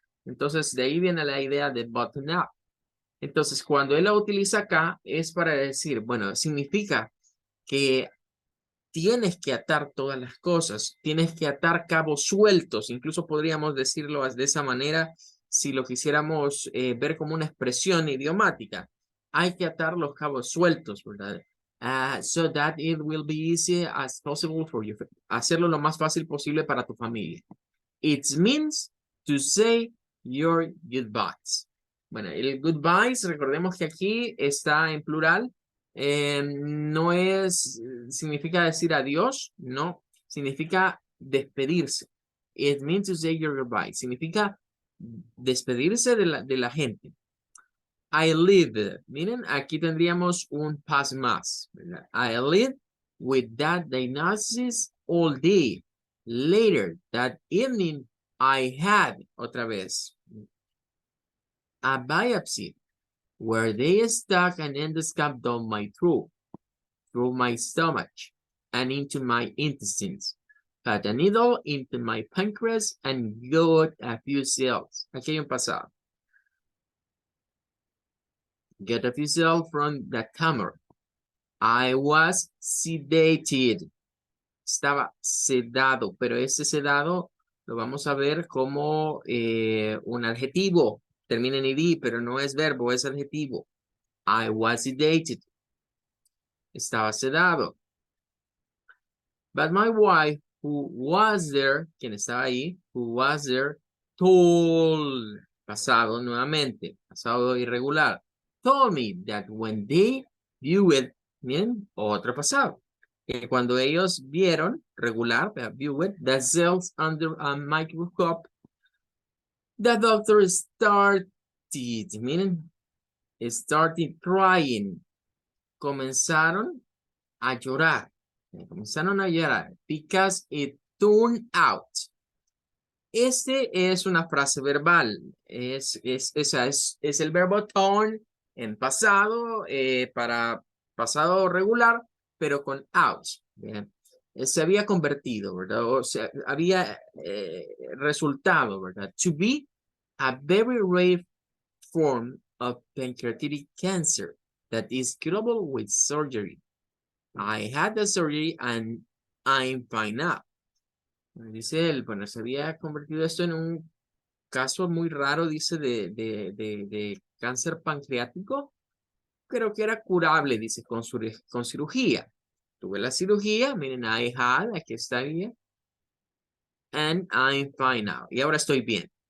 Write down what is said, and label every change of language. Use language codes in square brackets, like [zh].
[es] Entonces, de ahí viene la idea de button up. Entonces, cuando él la utiliza acá, es para decir, bueno, significa que tienes que atar todas las cosas, tienes que atar cabos sueltos, incluso podríamos decirlo de esa manera si lo quisiéramos ver como una expresión idiomática. Hay que atar los cabos sueltos, ¿verdad? [en] So that it will be easy as possible for you. [es] Hacerlo lo más fácil posible para tu familia. [en] It means to say your goodbyes. [es] Bueno, el goodbyes, recordemos que aquí está en plural. No significa decir adiós, no, significa despedirse. [en] It means to say your goodbye. [es] Significa despedirse de la gente. I live. Miren, aquí tendríamos un past más. ¿Verdad? [en] I live with that diagnosis all day. Later that evening, I had, otra vez, a biopsy where they stuck an endoscope down my throat, through my stomach, and into my intestines. Cut a needle into my pancreas and got a few cells. Aquí hay un pasado. Get a few cells from the camera. I was sedated. [es] Estaba sedado, pero ese sedado lo vamos a ver como un adjetivo. Termina en ed, pero no es verbo, es adjetivo. [en] I was sedated. Estaba sedado. But my wife, who was there, quien estaba ahí, who was there, told, pasado nuevamente, pasado irregular, told me that when they viewed, bien, otro pasado, que cuando ellos vieron, regular, viewed, the cells under a microscope, the doctor started, miren, started crying, comenzaron a llorar. [es] Comenzaron a llorar because it turned out. Este es una frase verbal. Es el verbo turn en pasado para pasado regular, pero con out. ¿Bien? Se había convertido, ¿verdad? O sea, había resultado, ¿verdad? [en] To be a very rare form of pancreatic cancer that is curable with surgery. I had the surgery and I'm fine now. [es] Dice él, bueno, se había convertido esto en un caso muy raro, dice, de cáncer pancreático creo que era curable, dice, con cirugía. Tuve la cirugía, miren, I had, aquí está bien, and I'm fine now. Y ahora estoy bien.